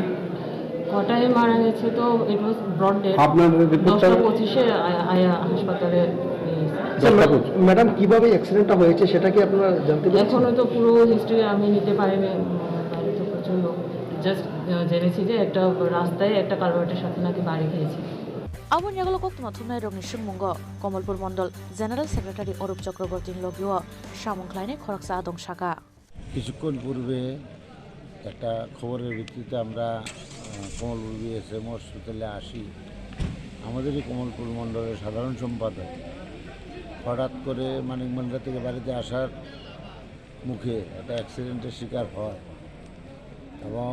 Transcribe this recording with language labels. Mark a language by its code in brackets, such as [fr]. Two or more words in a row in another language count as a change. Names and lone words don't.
[bn] কটায় মারা গেছে তো [en] it was brought dead [bn] আপনার রিপোর্টটা 10:25 আয়া হাসপাতালে ম্যাডাম কিভাবে অ্যাক্সিডেন্টটা হয়েছে সেটা কি আপনারা জানতে পেরেছেন এখনো তো পুরো হিস্ট্রি আমি নিতে পারিনি বাইরে তো প্রচুর লোক জাস্ট জেনেছি যে একটা রাস্তায় একটা কালভার্টের সাথে নাকি বাড়ি খেয়েছে [trp] Abunyagulo Kokborok Thumnai Rogni Sungmungo Komolpur Mondol [en] General Secretary [trp] Orup Chakraborty Logio Samungklaine Khoraksa Adong Shaka [bn] কিছুক্ষণ পূর্বে একটা খবরের ভিত্তিতে আমরা কমলপুর বিএসএম হসপিটালে আসি আমাদের এই কমলপুর মণ্ডলের সাধারণ সম্পাদক হঠাৎ করে মানিকবান্ধা থেকে বাড়িতে আসার মুখে একটা অ্যাক্সিডেন্টের শিকার হয় এবং